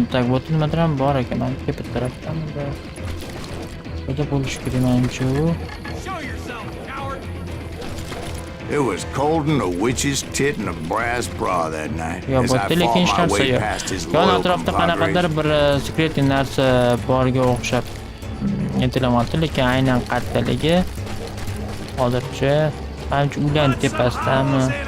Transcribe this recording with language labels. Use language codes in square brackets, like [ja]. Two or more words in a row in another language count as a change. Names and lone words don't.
[ru] Так, вот смотрим [uz] bor ekan. Men tepa tarafdan da. O'ta bo'lish kerak menimcha u. [en] Show yourself, coward! It was cold in a witch's tit and a brass bra that night [uz] Yo, [en] as I [uz] bo'tda lekin hech [en] fought my [uz] narsa [en] way [uz] yo'q. [en] past his [uz] Yon [en] loyal [uz] atrofda qanaqadir [en] compadres. [uz] bir sekretli narsa borga o'xshab aytilyapti, lekin aynan qayerdaligi hozircha ancha ulan tepasidami.